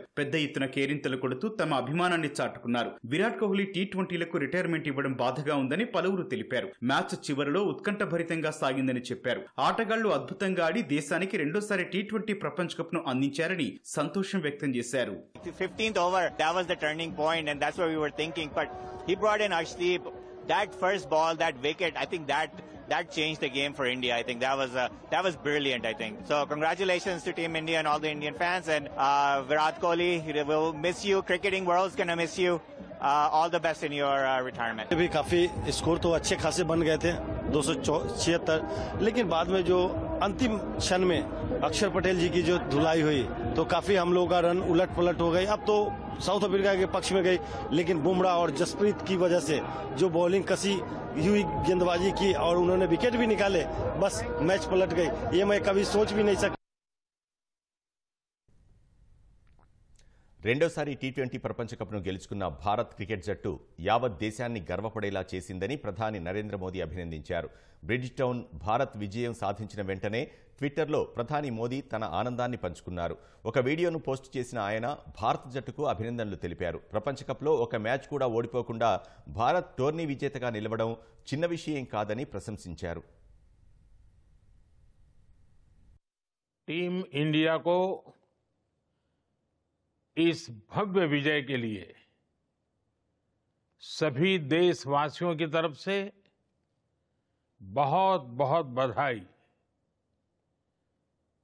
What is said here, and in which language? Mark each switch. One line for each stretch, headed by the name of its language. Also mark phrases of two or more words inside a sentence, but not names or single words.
Telugu: పెద్ద ఎత్తున కేరింతలు కొడుతూ తమ అభిమానాన్ని చాటుకున్నారు. విరాట్ కోహ్లీ టీ20లకు రిటైర్మెంట్ ఇవ్వడం బాధగా ఉందని పలువురు తెలిపారు. మ్యాచ్ చివరిలో ఉత్కంఠభరితంగా సాగిందని చెప్పారు. ఆటగాళ్లు అద్భుతంగా ఆడి దేశానికి రెండోసారి టీ20 ప్రపంచ కప్ ను అందించారని సంతోషం వ్యక్తం చేశారు.
English: 15th over, that was the turning point, and that's what we were thinking. But he brought in Arshdeep. That first ball, that wicket, I think that changed the game for India. I think that was brilliant, I think. So congratulations to Team India and all the Indian fans. And Virat Kohli, we'll miss you. Cricketing world's gonna miss you. All the best in your retirement.
Hindi: भी काफी स्कोर तो अच्छे खासे बन गए थे, 276, लेकिन बाद में जो अंतिम क्षण में अक्षर पटेल जी की जो धुलाई हुई तो काफी हम लोग का रन उलट पलट हो गई. अब तो साउथ अफ्रीका के पक्ष में गई, लेकिन बुमराह और जसप्रीत की वजह से जो बॉलिंग कसी हुई, गेंदबाजी की और उन्होंने विकेट भी निकाले, बस मैच पलट गई. ये मैं कभी सोच भी नहीं सकता.
Telugu: రెండోసారి టీ20 ప్రపంచ కప్ను గెలుచుకున్న భారత్ క్రికెట్ జట్టు యావత్ దేశాన్ని గర్వపడేలా చేసిందని ప్రధాని నరేంద్ర మోదీ అభినందించారు. బ్రిడ్జ్ టౌన్ భారత్ విజయం సాధించిన వెంటనే ట్విట్టర్లో ప్రధాని మోదీ తన ఆనందాన్ని పంచుకున్నారు. ఒక వీడియోను పోస్టు చేసిన ఆయన భారత జట్టుకు అభినందనలు తెలిపారు. ప్రపంచ కప్లో ఒక మ్యాచ్ కూడా ఓడిపోకుండా భారత్ టోర్నీ విజేతగా నిలవడం చిన్న విషయం కాదని ప్రశంసించారు.
Hindi: टीम इंडिया को इस भव्य विजय के लिए सभी देशवासियों की तरफ से बहुत बहुत बधाई।